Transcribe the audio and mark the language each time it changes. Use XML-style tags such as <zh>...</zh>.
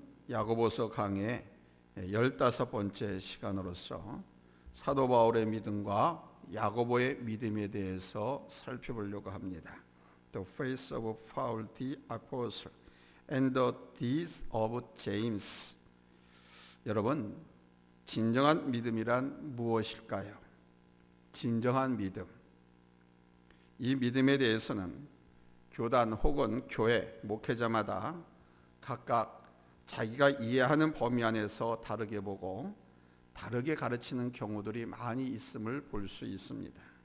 <ko>야고보서 강의 15번째 시간으로서 사도 바울의 믿음과 야고보의 믿음에 대해서 살펴보려고 합니다.</ko> <en>The faith of Paul the Apostle and the deeds of James.</en> <ko>여러분, 진정한 믿음이란 무엇일까요? 진정한 믿음. 이 믿음에 대해서는 교단 혹은 교회, 목회자마다 각각 자기가 이해하는 범위 안에서 다르게 보고 다르게 가르치는 경우들이 많이 있음을 볼 수 있습니다.</ko>